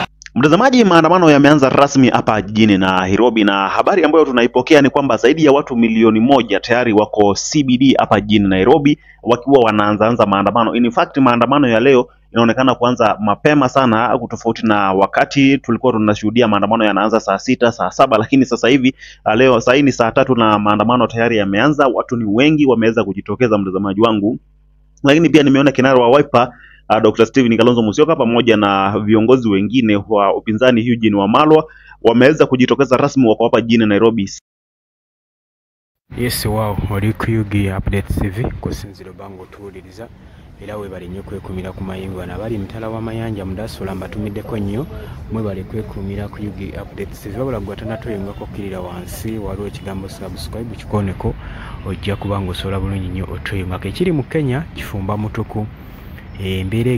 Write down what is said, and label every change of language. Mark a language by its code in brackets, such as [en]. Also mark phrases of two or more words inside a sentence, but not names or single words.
[sw] Mtazamaji, maandamano yameanza rasmi hapa jijini Nairobi, na habari ambayo tunaipokea ni kwamba zaidi ya watu milioni moja tayari wako CBD hapa jijini Nairobi wakiwa wanaanza maandamano. [en] In fact, [sw] maandamano ya leo inaonekana kuanza mapema sana, tofauti na wakati tulikuwa tunashuhudia maandamano yanaanza saa 6, saa 7, lakini sasa hivi leo saa hii ni saa 3 na maandamano tayari yameanza. Watu ni wengi wameweza kujitokeza, mtazamaji wangu. Lakini pia nimeona kinara wa Wiper Dr. Stephen Kalonzo Musyoka pamoja na viongozi wengine wa upinzani Eugene Wamalwa wameweza kujitokeza rasmi, wako hapa jijini Nairobi. [en] Yes, wow, [lg] wali kuyugi update TV kusinziro bango tuuliriza era we bali nnyo kwekumira ku mayingo na bali mtala wa mayanja mudasula mbatumiddeko nnyo mwe bali kwekumira ku yugi update TV wabula gwatana toyenga kokirira wansi waliwo ekigambo subscribe kikoneko ojja kubango sola bulungi nnyo otoyenga kekiri mu Kenya kifumba mutuku embeera